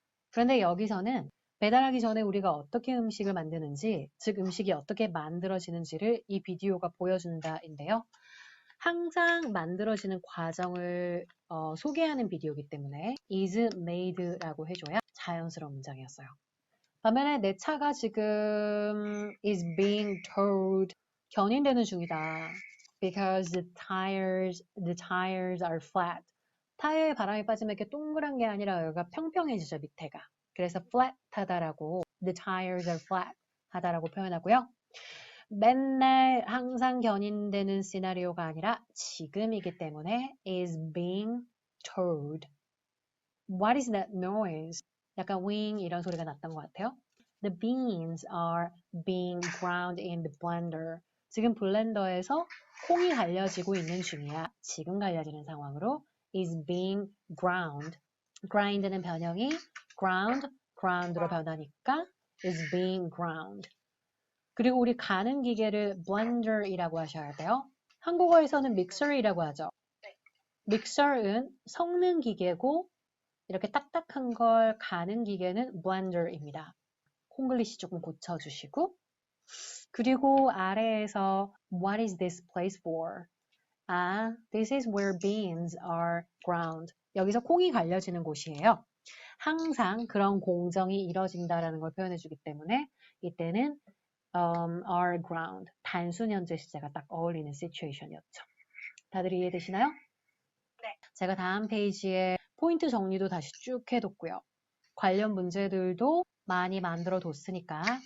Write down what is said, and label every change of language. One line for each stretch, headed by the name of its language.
Korean: 그런데 여기서는 배달하기 전에 우리가 어떻게 음식을 만드는지, 즉 음식이 어떻게 만들어지는지를 이 비디오가 보여준다인데요. 항상 만들어지는 과정을 소개하는 비디오이기 때문에 is made라고 해줘야 자연스러운 문장이었어요. 반면에 내 차가 지금
English: is being towed
Korean: 견인되는 중이다.
English: Because the tires are flat.
Korean: 타이어에 바람이 빠지면 이렇게 동그란 게 아니라 여기가 평평해지죠, 밑에가. 그래서 flat하다라고
English: the tires are flat
Korean: 하다라고 표현하고요. 맨날 항상 견인되는 시나리오가 아니라 지금이기 때문에
English: is being towed. What is that noise?
Korean: 약간 wing 이런 소리가 났던 것 같아요.
English: The beans are being ground in the blender.
Korean: 지금 블렌더에서 콩이 갈려지고 있는 중이야. 지금 갈려지는 상황으로
English: is being ground.
Korean: grind는 변형이 ground로 변하니까
English: is being ground.
Korean: 그리고 우리 가는 기계를 blender이라고 하셔야 돼요. 한국어에서는 믹서이라고 하죠. 믹서는 섞는 기계고 이렇게 딱딱한 걸 가는 기계는 blender입니다. 콩글리시 조금 고쳐주시고 그리고 아래에서
English: What is this place for? This is where beans are ground.
Korean: 여기서 콩이 갈려지는 곳이에요. 항상 그런 공정이 이뤄진다라는 걸 표현해주기 때문에 이때는 are ground. 단순 현재 시제가 딱 어울리는 시츄에이션이었죠. 다들 이해되시나요? 네. 제가 다음 페이지에 포인트 정리도 다시 쭉 해뒀고요. 관련 문제들도 많이 만들어 뒀으니까